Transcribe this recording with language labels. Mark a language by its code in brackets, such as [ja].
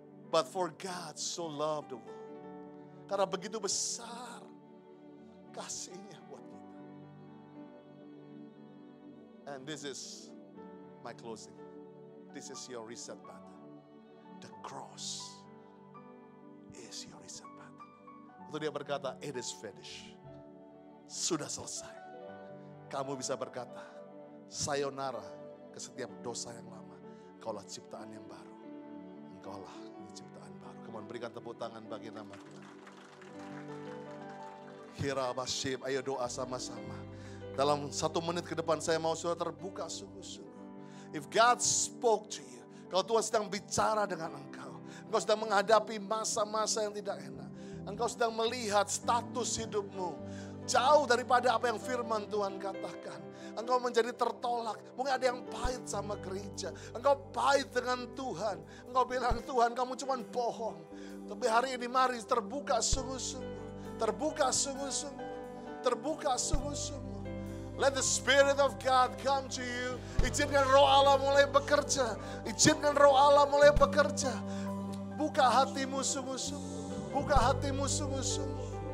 [en] But for God so loved the world. [id] Karena begitu besar kasihnya buat kita. [en] And this is my closing. This is your reset button. The cross is your reset button. [id] Waktu dia berkata, [en] it is finished. [id] Sudah selesai. Kamu bisa berkata, sayonara ke setiap dosa yang lama. Engkaulah ciptaan yang baru. Engkaulah ciptaan baru. Kemudian berikan tepuk tangan bagi nama Tuhan. Hirabashim, ayo doa sama-sama. Dalam 1 menit ke depan saya mau saudara terbuka sungguh-sungguh. [en] If God spoke to you, [id] kalau Tuhan sedang bicara dengan engkau sedang menghadapi masa-masa yang tidak enak. Engkau sedang melihat status hidupmu jauh daripada apa yang firman Tuhan katakan. Engkau menjadi tertolak. Mungkin ada yang pahit sama gereja. Engkau pahit dengan Tuhan. Engkau bilang, Tuhan kamu cuma bohong. Tapi hari ini mari terbuka sungguh-sungguh. Terbuka sungguh-sungguh. Terbuka sungguh-sungguh. [en] Let the Spirit of God come to you. [id] Izinkan roh Allah mulai bekerja. Izinkan roh Allah mulai bekerja. Buka hatimu sungguh-sungguh. Buka hatimu sungguh-sungguh.